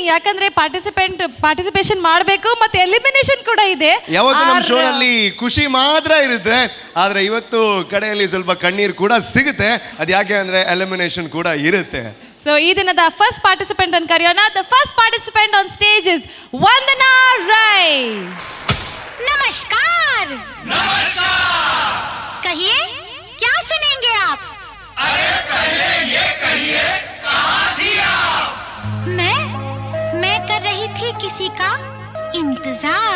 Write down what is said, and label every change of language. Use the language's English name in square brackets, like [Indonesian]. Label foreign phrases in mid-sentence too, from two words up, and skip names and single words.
[Kannada] ಯಾಕಂದ್ರೆ ಪಾರ್ಟಿಸಿಪೇಷನ್ ಮಾಡಬೇಕು, ಮತ್ತೆ ಎಲಿಮಿನೇಷನ್ ಕೂಡ ಇದೆ. ಯಾವತ್ತು ನಮ್ಮ ಶೋ ನಲ್ಲಿ ಖುಷಿ ಮಾತ್ರ ಇರುತ್ತೆ, ಆದ್ರೆ ಇವತ್ತು ಕಡೆಯಲ್ಲಿ ಸ್ವಲ್ಪ ಕಣ್ಣೀರು ಕೂಡ ಸಿಗುತ್ತೆ. ಅದು ಯಾಕೆ ಅಂದ್ರೆ ಎಲಿಮಿನೇಷನ್ ಕೂಡ ಇರುತ್ತೆ. ಸೊ ಈ ದಿನದ [English] first participant [Kannada] ಅನ್ನು ಕರೆಯೋಣ. [English] the first participant on stage is Vandana Rai. [Hindi] नमस्कार। कहिए, क्या सुनेंगे आप? अरे पहले ये कहिए, कहाँ थी आप? मैं कर रही थी किसी का इंतजार।